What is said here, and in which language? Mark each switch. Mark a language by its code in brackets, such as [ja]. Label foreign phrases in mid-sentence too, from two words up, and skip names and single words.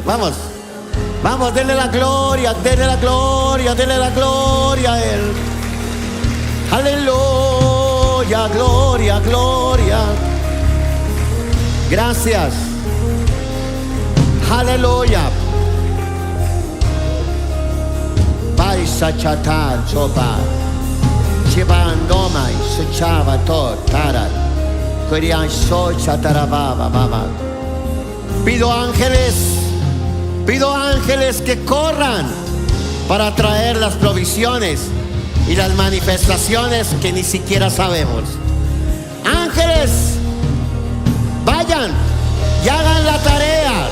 [es] Vamos, vamos, denle la gloria, denle la gloria, denle la gloria a Él. Aleluya, gloria, gloria. Gracias. Aleluya. Paisa chatar chopa. Chibandoma y sechaba tot tarat. Querían so chatarababa baba. Pido ángeles que corran para traer las provisiones y las manifestaciones que ni siquiera sabemos. Ángeles, vayan y hagan la tarea.